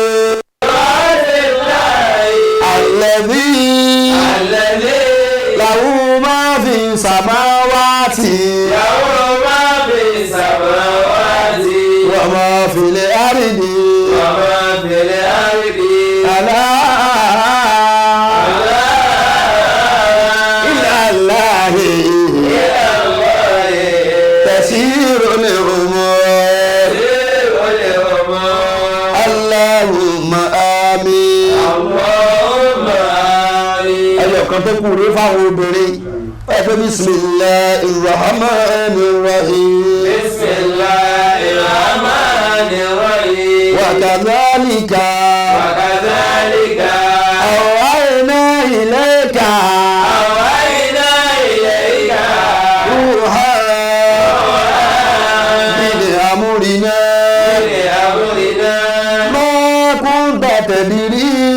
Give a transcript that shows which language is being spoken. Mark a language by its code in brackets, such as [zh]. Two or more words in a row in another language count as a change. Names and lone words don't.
[ar] الذي له ما في السماوات وما في الأرض ألا إلى الله تسير الأمور. اللهم آمين. [yo] ẹyọ kan tó kù rí fáwọn obìnrin ẹ fẹ́ [ar] بسم الله الرحمن الرحيم. وكذلك أوحينا إليك روحا من أمرنا ما كنت تدري